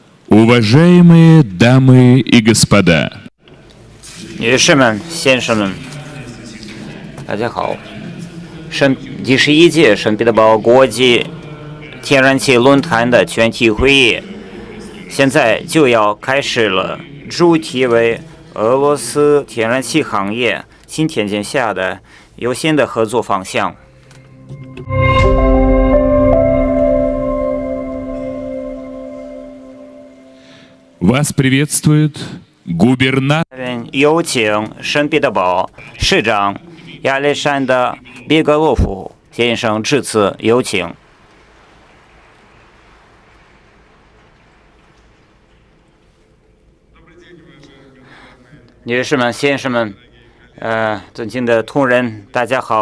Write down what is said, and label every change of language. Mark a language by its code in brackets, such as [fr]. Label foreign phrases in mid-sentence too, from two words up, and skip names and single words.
[ru] Уважаемые дамы и господа, [zh] 女士们、先生们，大家好。第11届圣彼得堡国际天然气论坛的全体会议现在就要开始了，主题为俄罗斯天然气行业新条件下的优先的合作方向。 [ru] Вас приветствует губернатор. [zh] 有请圣彼得堡市长亚历山大·别格洛夫先生致辞，有请。女士们、先生们，尊敬的同仁，大家好！